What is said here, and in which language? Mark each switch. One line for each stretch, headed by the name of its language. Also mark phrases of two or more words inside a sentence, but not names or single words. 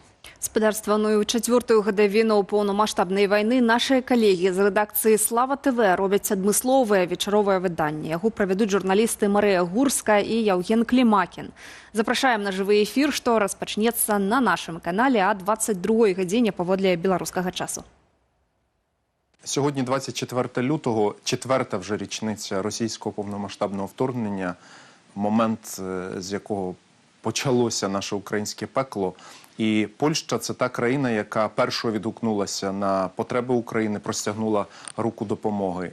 Belarusian: Спадарства, ну і ў чацвёртую гадавіну паўнамаштабнай вайны нашыя калегі з рэдакцыі «Слава ТВ» робяць адмысловае вечаровае выданне. Яго правядуць журналісты Марыя Гурская і Яўген Клімакін. Запрашаем на жывы эфір, што распачнецца на нашым канале а 22 гадзіне паводле беларускага часу.
Ukrainian: Сьогодні 24 лютого, четверта вже річниця російського повномасштабного вторгнення, момент, з якого почалося наше українське пекло. І Польща – це та країна, яка першою відгукнулася на потреби України, простягнула руку допомоги.